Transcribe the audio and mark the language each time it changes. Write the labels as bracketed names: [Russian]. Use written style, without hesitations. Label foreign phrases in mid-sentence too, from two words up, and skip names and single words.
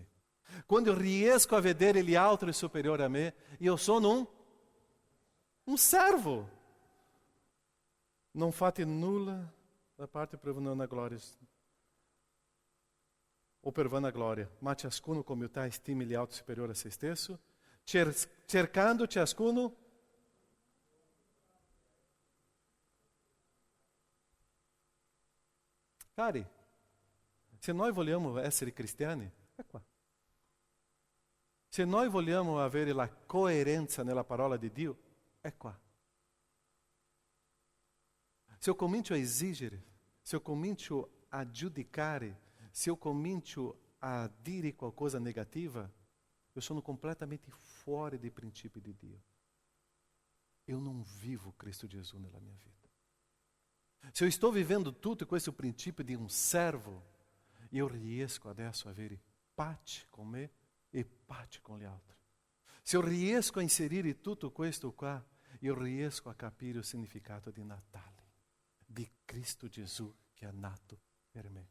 [Italian] Quando eu riesco a vedere gli altri superiori a me, io sono un servo. Non fate nulla da parte per vanagloria o per vanagloria, ma ciascuno [Portuguese] com humildade [Italian] estime gli altri superiori a se stesso, cercando ciascuno Cari, se noi vogliamo essere cristiani, è qua. Se noi vogliamo avere la coerenza nella parola di Dio, è qua. Se eu comincio a esigere, se eu comincio a giudicare, se eu comincio a dire qualcosa negativa, eu sono completamente fuori dei princípi di Dio. [Portuguese] Eu não vivo [Italian] Cristo Gesù nella mia vita. Se [Portuguese] eu estou vivendo [Italian] tutto questo princípio di un servo, io riesco adesso a avere pace con me e pace con gli altri. Se eu riesco a inserire tutto questo qua, io riesco a capire il significato di Natale, di Cristo Gesù che è nato per me.